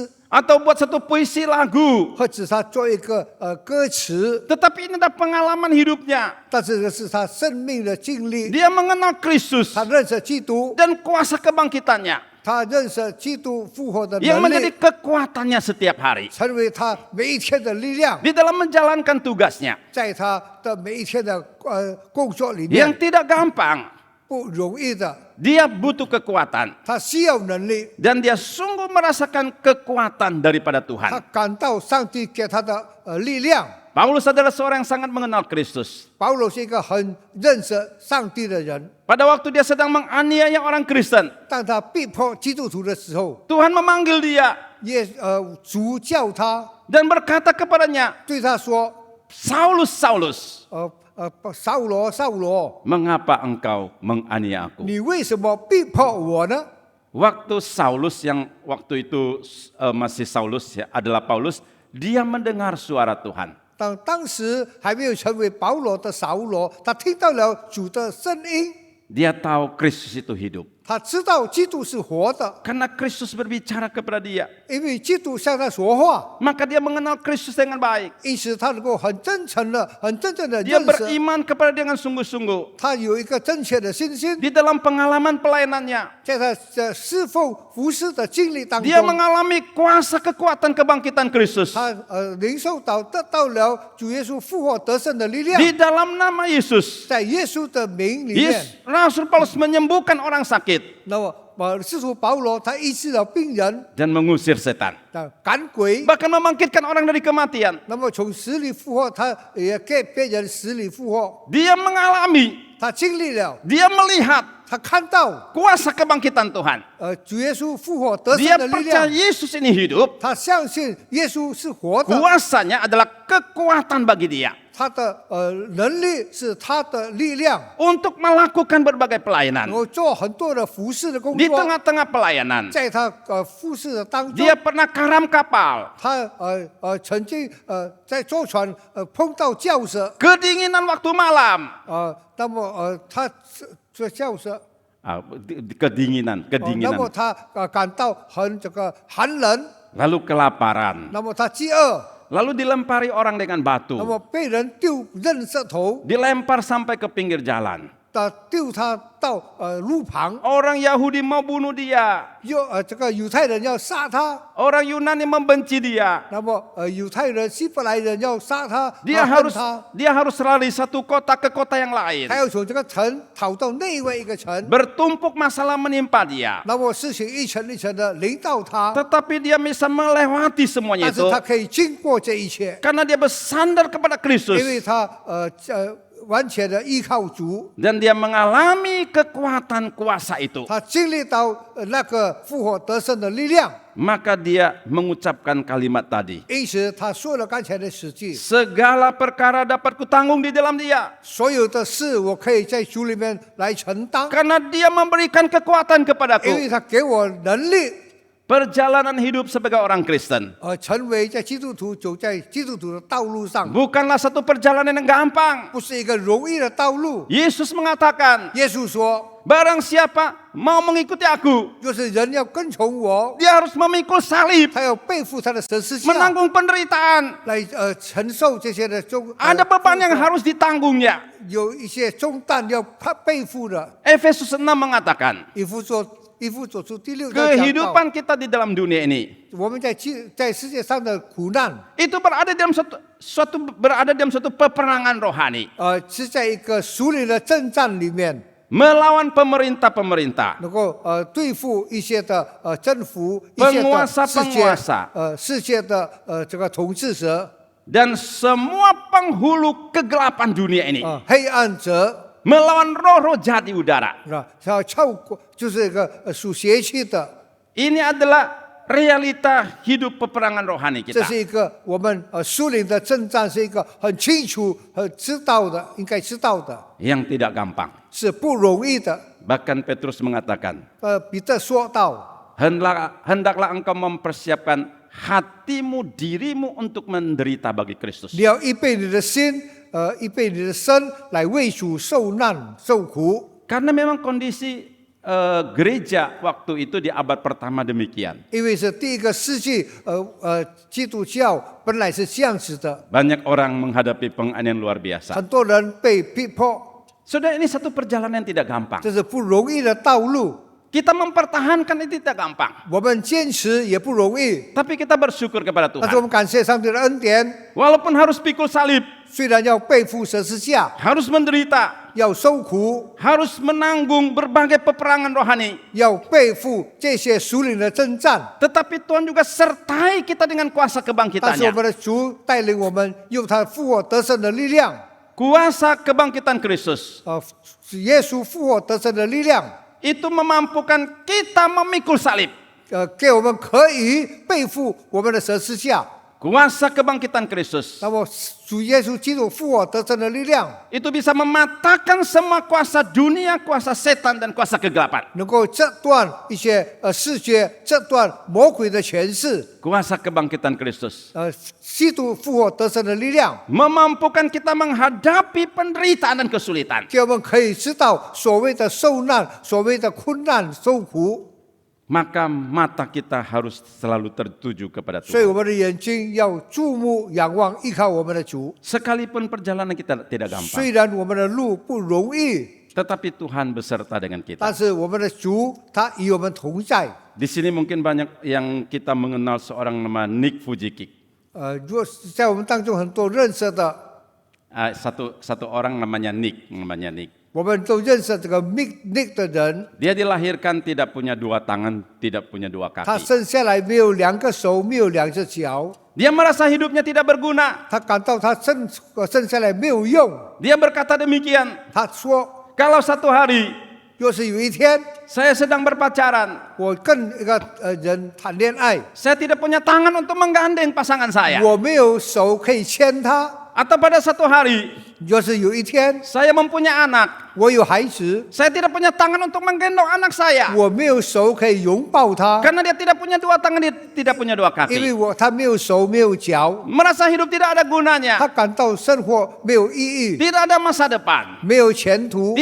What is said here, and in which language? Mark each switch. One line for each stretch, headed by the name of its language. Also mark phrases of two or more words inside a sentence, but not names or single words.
Indonesian: atau buat satu puisi lagu.
Chinese: 或者他做一个歌词，
Indonesian: Tetapi ini adalah pengalaman hidupnya.
Chinese: 但是这是他生命的经历。
Indonesian: Dia mengenal Kristus
Chinese: 他认识基督，
Indonesian: dan kuasa kebangkitannya
Chinese: 他认识基督复活的
Indonesian: yang
Chinese: 能
Indonesian: menjadi
Chinese: 力，
Indonesian: kekuatannya setiap hari
Chinese: 成为他每一天的力量，
Indonesian: di dalam menjalankan tugasnya
Chinese: 在他的每一天的工作里
Indonesian: yang
Chinese: 面
Indonesian: tidak gampang.
Chinese: 不容易的，
Indonesian: Dia butuh kekuatan
Chinese: 他需要能力，
Indonesian: dan dia sungguh merasakan kekuatan daripada
Chinese: 他
Indonesian: Tuhan.
Chinese: 感到上帝给他的力量。
Indonesian: Paulus adalah seorang yang sangat mengenal Kristus.
Chinese: 保罗是一个很认识上帝的人，
Indonesian: Pada waktu dia sedang menganiaya orang Kristen,
Chinese: 当他逼迫基督徒的时候，
Indonesian: Tuhan memanggil dia
Chinese: 主叫他，
Indonesian: dan berkata kepadanya,
Chinese: 对他说
Indonesian: Saulus, Saulus,
Chinese: 扫罗，扫罗，
Indonesian: mengapa engkau menganiaya aku?
Chinese: 你为什么逼迫我呢？
Indonesian: Waktu Saulus yang waktu itu masih Saulus ya, adalah Paulus, dia mendengar suara Tuhan.
Chinese: 当时还没有成为保罗的扫罗，他听到了主的声音，
Indonesian: Dia tahu Kristus itu hidup.
Chinese: 他知道基督是活的，
Indonesian: Karena Kristus berbicara kepada dia,
Chinese: 因为基督向他说话，
Indonesian: maka dia mengenal Kristus dengan baik.
Chinese: 因此他能够很真诚的、很真正的
Indonesian: Dia
Chinese: 认识，
Indonesian: beriman kepada dia dengan sungguh-sungguh.
Chinese: 他有一个正确的信心，
Indonesian: Di dalam pengalaman pelayanannya,
Chinese: 在他的侍奉服侍的经历当
Indonesian: dia
Chinese: 中，
Indonesian: mengalami kuasa kekuatan kebangkitan Kristus.
Chinese: 他领受到得到了主耶稣复活得胜的力量，
Indonesian: Di dalam nama Yesus,
Chinese: 在耶稣的名里面，
Indonesian: Rasul Paulus menyembuhkan orang sakit
Chinese: 那么使徒保罗他医治了病人，
Indonesian: dan mengusir setan.
Chinese: 赶鬼。
Indonesian: Bahkan membangkitkan orang dari kematian.
Chinese: 那么从死里复活，他也给别人死里复活，
Indonesian: Dia mengalami,
Chinese: 他经历了，
Indonesian: dia melihat
Chinese: 他看到
Indonesian: kuasa kebangkitan Tuhan.
Chinese: 主耶稣复活得
Indonesian: Dia
Chinese: 胜的力
Indonesian: percaya
Chinese: 量，
Indonesian: Yesus ini hidup.
Chinese: 他相信耶稣是活的，
Indonesian: Kuasanya adalah kekuatan bagi dia
Chinese: 他的能力是他的力量，
Indonesian: untuk melakukan berbagai
Chinese: 能
Indonesian: pelayanan.
Chinese: 够做很多的服侍的工
Indonesian: Di
Chinese: 作。
Indonesian: tengah-tengah pelayanan,
Chinese: 在他服侍的当中，
Indonesian: dia pernah karam kapal.
Chinese: 他曾经在坐船碰到轿车，
Indonesian: Kedinginan waktu malam.
Chinese: 那么他这轿车，
Indonesian: Kedinginan,
Chinese: 那么
Indonesian: kedinginan.
Chinese: 他感到很这个寒冷，
Indonesian: Lalu kelaparan.
Chinese: 那么他饥饿。
Indonesian: Lalu dilempari orang dengan
Chinese: 那
Indonesian: batu.
Chinese: 么被人丢扔石头，
Indonesian: Dilempar sampai ke pinggir jalan.
Chinese: 丢他到路旁，
Indonesian: Orang Yahudi mau bunuh dia.
Chinese: 这个犹太人要杀他，
Indonesian: Orang Yunani membenci dia.
Chinese: 那么犹太人、希伯来人要杀他，
Indonesian: Dia
Chinese: 恨
Indonesian: harus
Chinese: 他，
Indonesian: dia harus lari satu kota ke kota yang lain.
Chinese: 他要从这个城逃到另外一个城，
Indonesian: Bertumpuk masalah menimpa dia.
Chinese: 那么事情一层一层的临到他，
Indonesian: Tetapi dia bisa melewati semuanya
Chinese: 但是
Indonesian: itu
Chinese: 他可以经过这一切，
Indonesian: karena dia bersandar kepada
Chinese: 因
Indonesian: Kristus
Chinese: 为他完全的依靠主，
Indonesian: dan dia mengalami kekuatan kuasa itu.
Chinese: 他经历到那个复活得胜的力量，
Indonesian: Maka dia mengucapkan kalimat tadi.
Chinese: 因此他说了刚才的实际，
Indonesian: Segala perkara dapat kutanggung di dalam dia.
Chinese: 所有的事我可以在主里面来承担。
Indonesian: Karena dia memberikan kekuatan
Chinese: 因
Indonesian: kepadaku.
Chinese: 为他给我能力，
Indonesian: Perjalanan hidup sebagai orang Kristen
Chinese: 成为在基督徒走在基督徒的道路上，
Indonesian: bukanlah satu perjalanan yang gampang.
Chinese: 不是一个容易的道路。
Indonesian: Yesus mengatakan,
Chinese: 耶稣说，
Indonesian: barang siapa mau mengikuti aku,
Chinese: 就是人要跟从我，
Indonesian: dia harus memikul salib,
Chinese: 他要背负他的十字架，
Indonesian: menanggung penderitaan.
Chinese: 来承受这些的
Indonesian: Ada beban yang harus ditanggungnya.
Chinese: 有一些重担要他背负的。
Indonesian: Efesus 6 mengatakan,
Chinese: 以弗所书第6章讲到，
Indonesian: kehidupan kita di dalam dunia ini
Chinese: 我们在世界上的苦难，
Indonesian: itu berada dalam suatu peperangan rohani
Chinese: 是在一个属灵的征战里面，
Indonesian: melawan pemerintah-pemerintah,
Chinese: 能够对付一些的征服一些的世界的这个统治者
Indonesian: dan semua penghulu kegelapan dunia ini
Chinese: 黑暗者，
Indonesian: melawan roh-roh jahat di udara.
Chinese: 是吧？要超过就是一个属邪气的，
Indonesian: Ini adalah realita hidup peperangan rohani
Chinese: 这
Indonesian: kita.
Chinese: 是一个我们属灵的征战，是一个很清楚、很知道的，应该知道的，
Indonesian: Yang tidak gampang.
Chinese: 是不容易的。
Indonesian: Bahkan Petrus mengatakan,
Chinese: 彼得说到，
Indonesian: hendaklah engkau mempersiapkan hatimu, dirimu untuk menderita bagi Kristus.
Chinese: 你要预备你的心，预备你的身来为主受难受苦。
Indonesian: Karena memang kondisi gereja waktu itu di abad pertama demikian.
Chinese: 因为是第一个世纪，基督教本来是这样子的，
Indonesian: Banyak orang menghadapi penganiayaan luar biasa.
Chinese: 很多人被逼迫，
Indonesian: Saudara, ini satu perjalanan yang tidak gampang.
Chinese: 这是不容易的道路。
Indonesian: Kita mempertahankan itu tidak gampang.
Chinese: 我们坚持也不容易，
Indonesian: Tapi kita bersyukur kepada
Chinese: 但是我
Indonesian: Tuhan.
Chinese: 们感谢上帝的恩典。
Indonesian: Walaupun harus pikul salib,
Chinese: 虽然要背负十字架，
Indonesian: harus menderita,
Chinese: 要受苦，
Indonesian: harus menanggung berbagai peperangan rohani.
Chinese: 要背负这些属灵的征战，
Indonesian: Tetapi Tuhan juga sertai kita dengan kuasa
Chinese: 但是我
Indonesian: kebangkitannya.
Chinese: 们的主带领我们用他复活得胜的力量，
Indonesian: Kuasa kebangkitan Kristus
Chinese: 耶稣复活得胜的力量，
Indonesian: itu memampukan kita memikul salib.
Chinese: 给我们可以背负我们的十字架。
Indonesian: Kuasa kebangkitan Kristus
Chinese: 那么主耶稣基督复活得胜的力量，
Indonesian: itu bisa mematahkan semua kuasa dunia, kuasa setan dan kuasa kegelapan.
Chinese: 能够折断一些视觉，折断魔鬼的权势。
Indonesian: Kuasa kebangkitan Kristus
Chinese: 基督复活得胜的力量，
Indonesian: memampukan kita menghadapi penderitaan dan kesulitan.
Chinese: 给我们可以知道所谓的受难、所谓的困难、受苦。
Indonesian: Maka mata kita harus selalu tertuju kepada
Chinese: 所以
Indonesian: Tuhan.
Chinese: 我们的眼睛要注目、仰望、依靠我们的主。
Indonesian: Sekalipun perjalanan kita tidak gampang,
Chinese: 虽然我们的路不容易，
Indonesian: tetapi Tuhan beserta dengan
Chinese: 但
Indonesian: kita.
Chinese: 是我们的主他与我们同在。
Indonesian: Di sini mungkin banyak yang kita mengenal seorang nama Nick Fujikik.
Chinese: 如果在我们当中很多认识的，
Indonesian: Satu orang namanya Nick.
Chinese: 我们都认识这个 Nick 的人，
Indonesian: Dia dilahirkan tidak punya dua tangan, tidak punya dua
Chinese: 他
Indonesian: kaki.
Chinese: 生下来没有两个手，没有两只脚，
Indonesian: Dia merasa hidupnya tidak berguna.
Chinese: 他感到他生下来没有用。
Indonesian: Dia berkata demikian,
Chinese: 他说，
Indonesian: kalau satu hari
Chinese: 若是有一天
Indonesian: saya sedang berpacaran,
Chinese: 我跟一个人谈恋爱，
Indonesian: saya tidak punya tangan untuk menggandeng pasangan saya.
Chinese: 我没有手可以牵他。
Indonesian: Atau pada satu hari
Chinese: 若是有一天
Indonesian: saya mempunyai anak,
Chinese: 我有孩子，
Indonesian: saya tidak punya tangan untuk menggendong anak saya.
Chinese: 我没有手可以拥抱他，
Indonesian: Karena dia tidak punya dua tangan, dia tidak punya dua
Chinese: 因为
Indonesian: kaki.
Chinese: 他没有手没有脚，
Indonesian: Merasa hidup tidak ada
Chinese: 他
Indonesian: gunanya,
Chinese: 感到生活没有意义，
Indonesian: tidak ada masa depan.
Chinese: 没有前途。